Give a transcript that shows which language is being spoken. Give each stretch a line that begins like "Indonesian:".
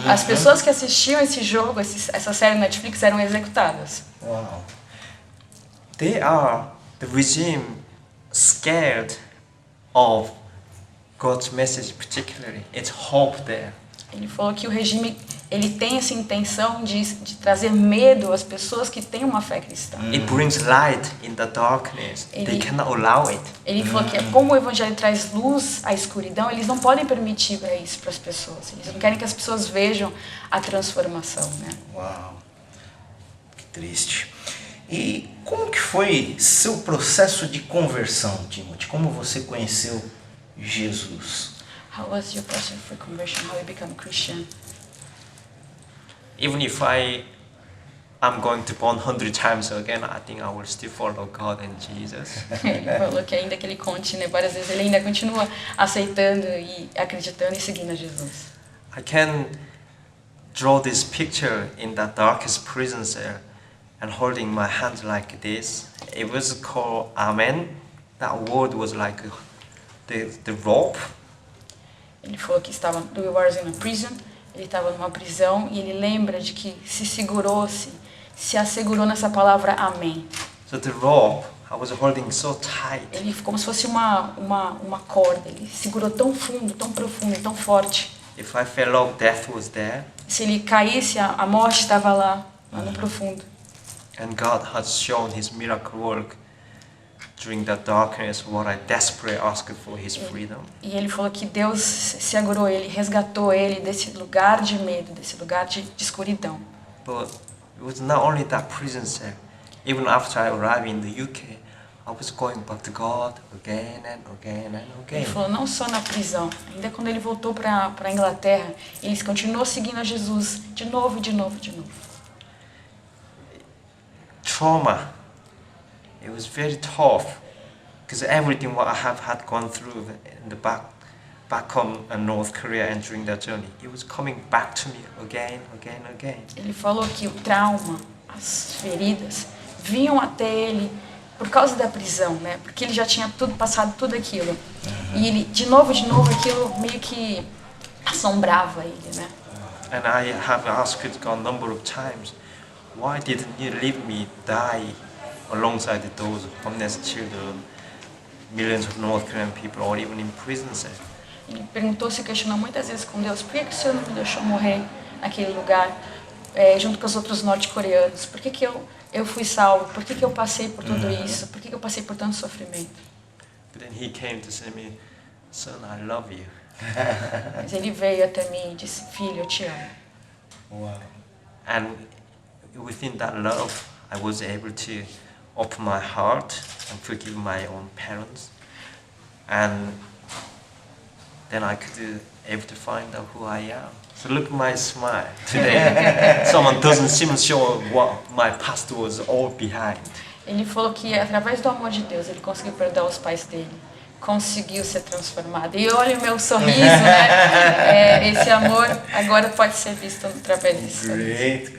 Portuguese: As pessoas que assistiam esse jogo, essa série no Netflix, eram executadas. Uau!
English: The regime scared of God's message particularly. It's hope there.
Portuguese: Ele falou que o regime ele tem essa intenção de trazer medo às pessoas que têm uma fé cristã.
English: It brings light in the darkness. They cannot allow it.
Portuguese: Ele falou que como o evangelho traz luz à escuridão, eles não podem permitir isso para as pessoas. Eles não querem que as pessoas vejam a transformação, né? Uau! Que triste. E como que foi seu processo de conversão, Timothy? Como você conheceu Jesus?
English: How was your process for conversion? How you become a Christian? Even if I'm going to born 100 times again, I think I will still follow God and Jesus.
Portuguese: Ele falou que ainda que ele conte, né, várias vezes, ele ainda continua aceitando e acreditando e seguindo a Jesus.
English: I can draw this picture in the darkest prison cell and holding my hand like this. It was called Amen. That word was like the rope.
Portuguese: Ele falou que estava
English: we were in a prison.
Portuguese: Ele estava numa prisão e ele lembra de que se assegurou nessa palavra amém.
English: So the rope I was holding so tight.
Portuguese: Ele como se fosse uma corda. Ele segurou tão fundo, tão profundo, tão forte.
English: If I fell off, death was there.
Portuguese: Se ele caísse, a morte estava lá no profundo.
English: And God has shown His miracle work during that darkness, what I desperately asked for His freedom.
Portuguese: E ele falou que Deus se segurou ele, resgatou ele desse lugar de medo, desse lugar de escuridão.
English: But it was not only that prison cell. Even after I arrived in the UK, I was going back to God again and again and again.
Portuguese: Ele falou não só na prisão, ainda quando ele voltou para a Inglaterra, ele continuou seguindo a Jesus de novo, de novo, de novo.
English: Trauma. It was very tough because everything what I have had gone through in the back home in North Korea and during that journey, it was coming back to me again.
Portuguese: Ele falou que o trauma, as feridas, vinham até ele por causa da prisão, né? Porque ele já tinha passado tudo aquilo. E ele, de novo, aquilo meio que assombrava ele, né?
English: And I have asked God a number of times, why didn't you leave me die alongside those homeless children, millions of North Korean people, or even in prison cells?
Portuguese: Ele perguntou, se questionou muitas vezes com Deus, por que o Senhor não me deixou morrer naquele lugar, junto com os outros norte-coreanos? Por que eu fui salvo? Por que eu passei por tudo isso? Por que eu passei por tanto sofrimento?
English: But then He came to say me, son, I love you.
Portuguese: Mas ele veio até mim e disse, filho, eu te amo. Uau!
English: And within that love, I was able to open my heart and forgive my own parents. And then I could able to find out who I am. So look at my smile today. Someone doesn't seem sure what my past was all behind.
Portuguese: Ele falou que através do amor de Deus ele conseguiu perdoar os pais dele, conseguiu ser transformado. E olha o meu sorriso, né? Esse amor agora pode ser visto através desse sorriso.